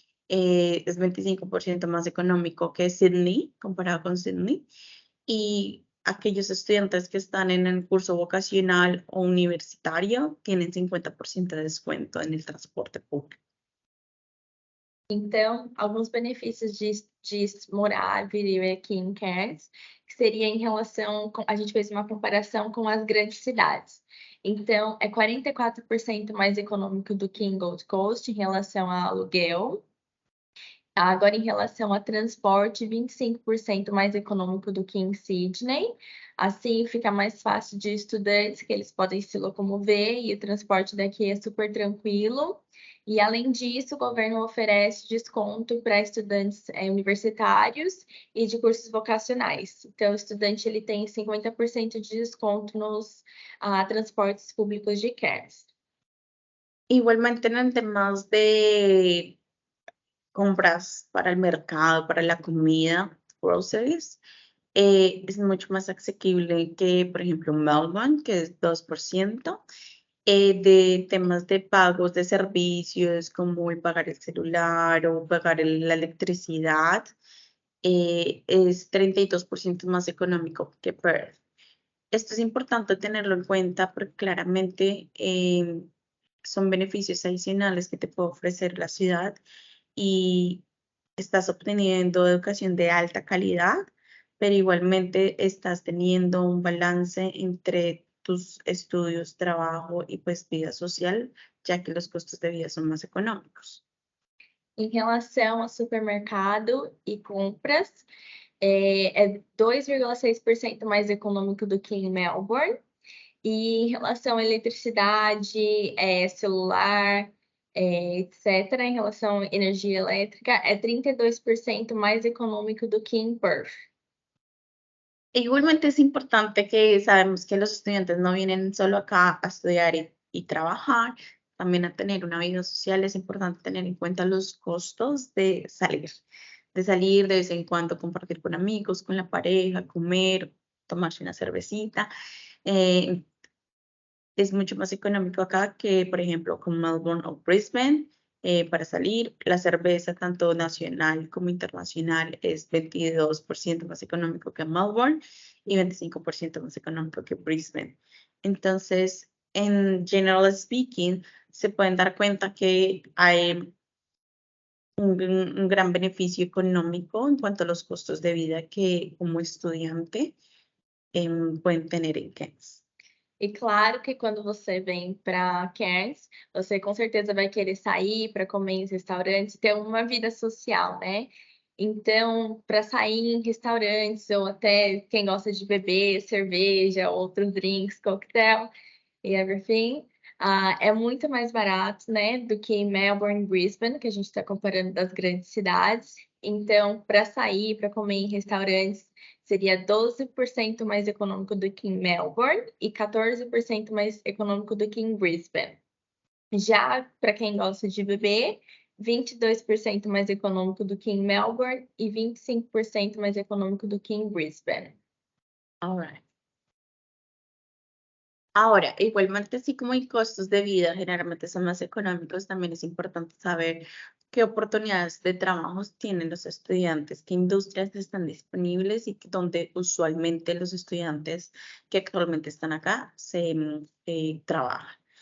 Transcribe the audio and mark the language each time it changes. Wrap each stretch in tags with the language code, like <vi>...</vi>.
<es>Es 25% más económico que Sydney, comparado con Sydney, y aquellos estudiantes que están en el curso vocacional o universitario tienen 50% de descuento en el transporte público.</es> <pt>Então, alguns benefícios de morar, viver aqui em Cairns, que seria em relação a gente fez uma comparação com as grandes cidades. Então, é 44% mais econômico do que em Gold Coast em relação a aluguel. Agora, em relação a transporte, 25% mais econômico do que em Sydney. Assim, fica mais fácil de estudantes, que eles podem se locomover e o transporte daqui é super tranquilo. E, além disso, o governo oferece desconto para estudantes universitários e de cursos vocacionais. Então, o estudante ele tem 50% de desconto nos transportes públicos de Cairns.</pt> <es>Igualmente en temas de compras para el mercado, para la comida, groceries, es mucho más asequible que, por ejemplo, Melbourne, que es 2%. De temas de pagos de servicios como el pagar el celular o pagar la electricidad, es 32% más económico que Perth. Esto es importante tenerlo en cuenta porque claramente son beneficios adicionales que te puede ofrecer la ciudad y estás obteniendo educación de alta calidad, pero igualmente estás teniendo un balance entre tus estudios, trabajo y pues vida social, ya que los costos de vida son más económicos.</es> <pt>Em relação ao supermercado e compras, é 2,6% mais econômico do que em Melbourne. E em relação à eletricidade, celular, etc., em relação à energia elétrica, é 32% mais econômico do que em Perth.</pt> <es>Igualmente es importante que sabemos que los estudiantes no vienen solo acá a estudiar y trabajar, también a tener una vida social. Es importante tener en cuenta los costos de salir de vez en cuando, compartir con amigos, con la pareja, comer, tomarse una cervecita. Es mucho más económico acá que, por ejemplo, con Melbourne o Brisbane. Para salir, la cerveza tanto nacional como internacional es 22% más económico que Melbourne y 25% más económico que Brisbane. Entonces, en general speaking, se pueden dar cuenta que hay un gran beneficio económico en cuanto a los costos de vida que como estudiante pueden tener en Cairns.</es> <pt>E claro que quando você vem para Cairns, você com certeza vai querer sair para comer em restaurantes, ter uma vida social, né? Então, para sair em restaurantes, ou até quem gosta de beber cerveja, outros drinks, coquetel e everything, é muito mais barato, né, do que em Melbourne e Brisbane, que a gente está comparando das grandes cidades. Então, para sair, para comer em restaurantes, seria 12% mais econômico do que em Melbourne e 14% mais econômico do que em Brisbane. Já para quem gosta de beber, 22% mais econômico do que em Melbourne e 25% mais econômico do que em Brisbane.</pt> <en>All right.</en> <es>Ahora, igualmente, así como hay costos de vida, generalmente son más económicos, también es importante saber qué oportunidades de trabajos tienen los estudiantes, qué industrias están disponibles y donde usualmente los estudiantes que actualmente están acá trabajan.</es>